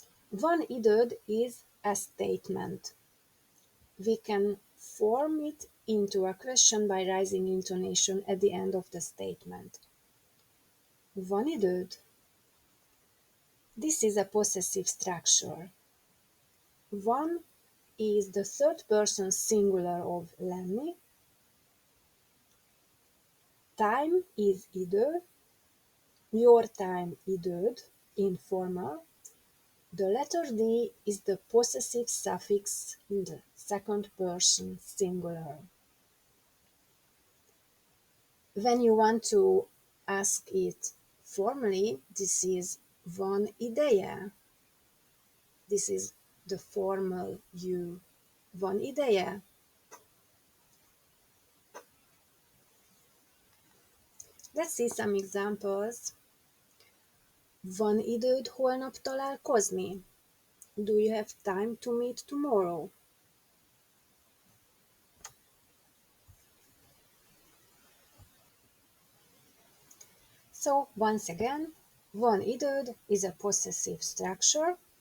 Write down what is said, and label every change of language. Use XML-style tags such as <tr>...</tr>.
<hu>Van időd</hu> <en>is a statement. We can form it into a question by raising intonation at the end of the statement.</en> <hu>Van időd?</hu> <en>This is a possessive structure. Van is the third person singular of lenni. Time is idő, your time időd, informal. The letter D is the possessive suffix in the second person singular. When you want to ask it formally, this is</en> <hu>van ideje.</hu> <en>This is the formal you.</en> <hu>Van ideje?</hu> <en>Let's see some examples.</en> <hu>Van időd holnap találkozni?</hu> <en>Do you have time to meet tomorrow? So once again,</en> <hu>van időd</hu> <en>is a possessive structure.</en>